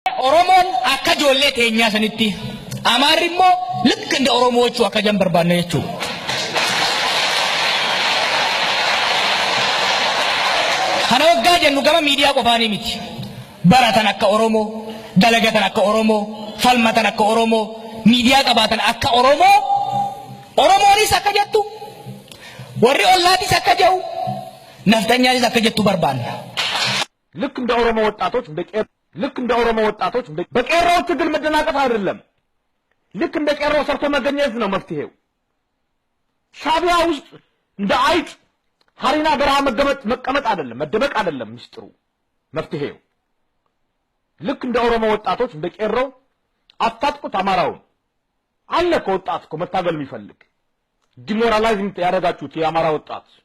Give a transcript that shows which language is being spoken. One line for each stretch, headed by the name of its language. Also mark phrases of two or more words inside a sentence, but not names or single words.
Oromo: ኦሮሞን akka ijoollee teenyaa sanitti Amaarri immoo
Amharic: ልክ እንደ ኦሮሞዎቹ
Oromo: akka
Amharic: ጀንበር ባነ
Oromo: jechuudha. Kana waggaa jennu gama miidiyaa qofaanii miti. Baratan akka Oromoo, dalagatan akka Oromoo, falmatan akka Oromoo, miidiyaa qabaatan akka Oromoo, Oromoonis akka jettu, warri ollaatis akka jedhu, naftanyaanis akka jettu barbaanna.
Amharic: ልክ እንደ ኦሮሞ ወጣቶች በቄሮው ትግል መደናቀፍ አይደለም። ልክ እንደ ቄሮው ሰርቶ መገኘት ነው መፍትሄው። ሻቢያ ውስጥ እንደ አይጥ ሀሪና በረሃ መቀመጥ አይደለም፣ መደበቅ አይደለም ሚስጥሩ መፍትሄው። ልክ እንደ ኦሮሞ ወጣቶች እንደ ቄሮው አታጥቁት። አማራው አለ ከወጣት እኮ መታገል የሚፈልግ ዲሞራላይዝ ያደረጋችሁት የአማራ ወጣት